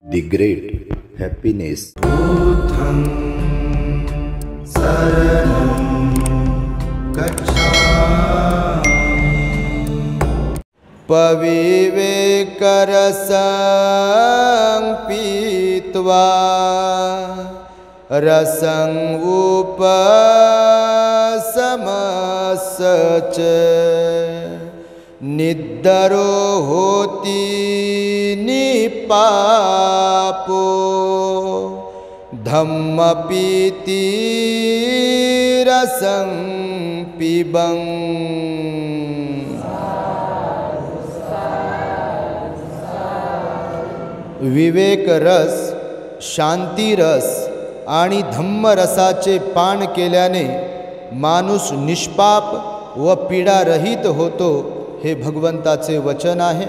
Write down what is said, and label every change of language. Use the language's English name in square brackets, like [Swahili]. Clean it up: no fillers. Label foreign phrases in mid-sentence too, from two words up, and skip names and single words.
[English] The great happiness. [Pali] बुद्धं शरणं गच्छामि। पविवेकरसं पीत्वा रसं उपशमस्य निद्रो होति निपापो धम्मपीति रसं पिबं। [Marathi] विवेक रस, शांती रस आणि धम्मरसाचे पान केल्याने माणूस निष्पाप व पीडारहित होतो, हे भगवंताचे वचन आहे।